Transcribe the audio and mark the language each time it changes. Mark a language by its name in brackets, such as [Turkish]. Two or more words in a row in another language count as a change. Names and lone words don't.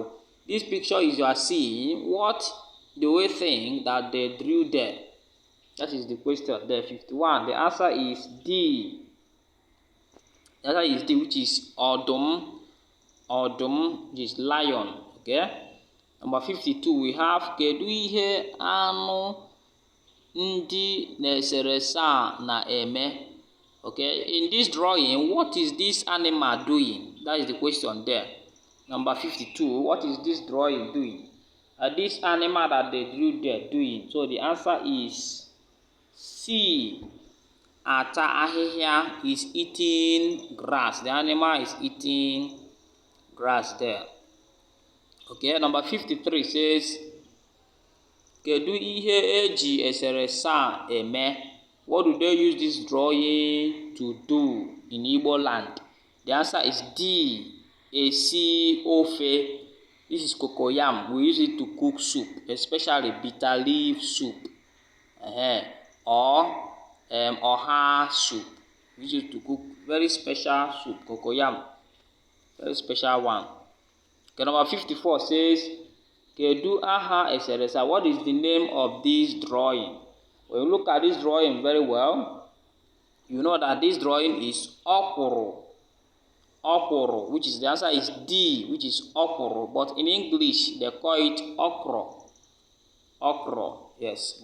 [English] This picture is you are seeing. What do we think that they drew there? That is the question there. 51. The answer is D. The answer is D, which is Odum. Odum, which is lion. Okay. Number 52. We have [Igbo] kedu ihe anụ ndị na-eserese a na-eme. [English] Okay, in this drawing, what is this animal doing? That is the question there. Number 52, what is this drawing doing? This animal that they drew there doing. So the answer is C. [Igbo] Ata ahihia [English] is eating grass. The animal is eating grass there. Okay, number 53 says, [Igbo] kedu ihe eji eserese a eme? [English] What do they use this drawing to do in Igbo land? The answer is D. [Igbo] Esi ofe. [English] This is cocoyam. We use it to cook soup, especially bitter leaf soup. Or oha soup. We use it to cook very special soup, cocoyam. Very special one. Okay, number 54 says, [Igbo] Kedu aha eserese. [English] What is the name of this drawing? When you look at this drawing very well, you know that this drawing is okoro. Okoro, which is the answer is D, which is okoro. But in English, they call it okro. Okro, yes.